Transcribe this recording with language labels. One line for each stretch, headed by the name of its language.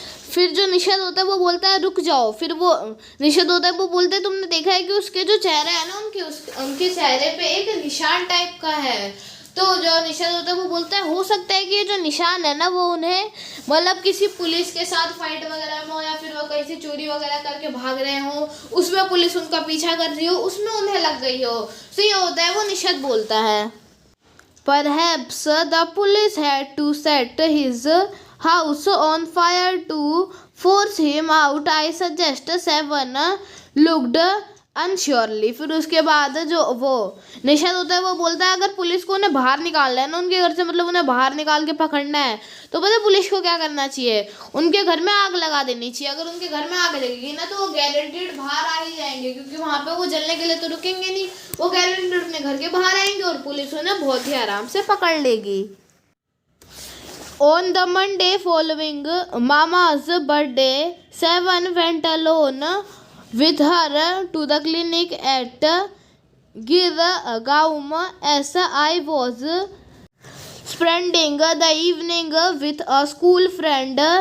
Hindi: फिर जो निषाद होता है वो बोलता है रुक जाओ। फिर वो निषाद होता है वो बोलते है तुमने देखा है कि उसके जो चेहरा है ना, उनके चेहरे पे एक निशान टाइप का है। तो जो निषाद होता है वो बोलता है हो सकता है कि ये जो निशान है ना वो उन्हें मतलब किसी पुलिस के साथ फाइट वगैरह में हो, या फिर वो कहीं से चोरी वगैरह करके भाग रहे हो, उसमें पुलिस उनका पीछा कर रही हो, उसमें उन्हें लग गई हो। तो ये होता है वो निषाद बोलता है।
English: Perhaps the police had to set his house on fire to force him out. I suggest 7 looked unsurely.
Hindi: फिर उसके बाद जो वो निषाद होता है वो बोलता है अगर पुलिस को उन्हें बाहर निकालना है ना उनके घर से, मतलब उन्हें बाहर निकाल के पकड़ना है, तो पता है पुलिस को क्या करना चाहिए? उनके घर में आग लगा देनी चाहिए। अगर उनके घर में आग लगेगी ना तो वो गारंटीड बाहर आ ही जाएंगे, क्योंकि वहाँ पे वो जलने के लिए तो रुकेंगे नहीं, वो गारंटीड अपने घर के बाहर आएंगे और पुलिस उन्हें बहुत ही आराम से पकड़ लेगी।
English: On the Monday following Mama's birthday, 7 went alone with her to the clinic at Girgaum, as I was spending the evening with a school friend.